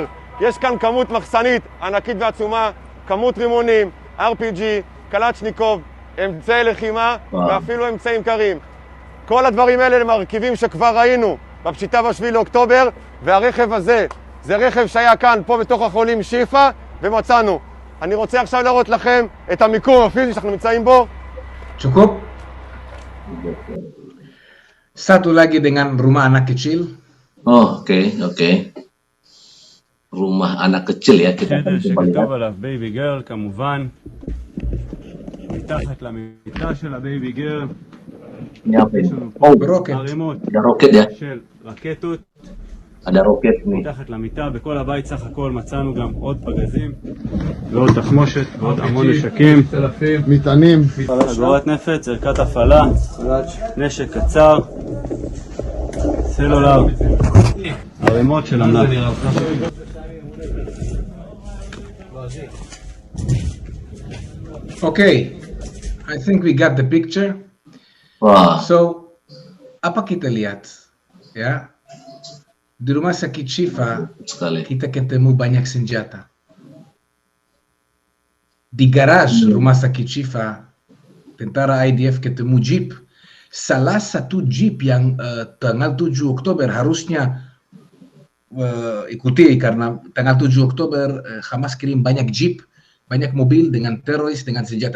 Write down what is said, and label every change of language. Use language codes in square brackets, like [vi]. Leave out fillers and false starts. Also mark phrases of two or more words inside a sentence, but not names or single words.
[he] יש כאן כמות מחסנית ענקית ועצומה, כמות רימונים, RPG, קלצ'ניקוב, אמצעי לחימה ואפילו אמצעים קרים. כל הדברים האלה למרכיבים שכבר ראינו בפשיטה ב7 לאוקטובר, והרכב הזה, זה רכב שהיה כאן, פה בתוך החולים שיפה, ומצאנו. אני רוצה עכשיו להראות לכם את המיקום הפיזי שאנחנו נמצאים בו. [id] Cukup. Satu lagi dengan rumah anak kecil. Oh, oke. Rumah anak kecil ya, kita [he] חדר [id] akan coba lihat. [he] שכתוב עליו [en] baby girl [he] כמובן, מתחת למיטה של הבייבי גרל [id] Ini apa [he] יש [id] ini? [he] לנו פה Oh, [id] Roket. [he] ערימות [id] ada roket ya. [he] של רקטות [id] Ada roket nih. [he] מתחת למיטה. בכל הבית סך הכל מצאנו גם עוד פגזים ועוד תחמושת ועוד המון נשקים, מטענים. חגורת נפץ, ערכת הפעלה, נשק קצר, סלולר, ערימות של ענק. [en] Okay, I think we got the picture. [id] Wah, [en] So, [id] apa kita lihat? Ya, di rumah sakit Shifa sekali. kita ketemu banyak senjata. Di garaj rumah sakit Shifa, tentara IDF ketemu jeep. Salah satu jeep yang tanggal 7 Oktober harusnya ikuti, karena tanggal 7 Oktober Hamas kirim banyak jeep, banyak mobil dengan teroris, dengan senjata.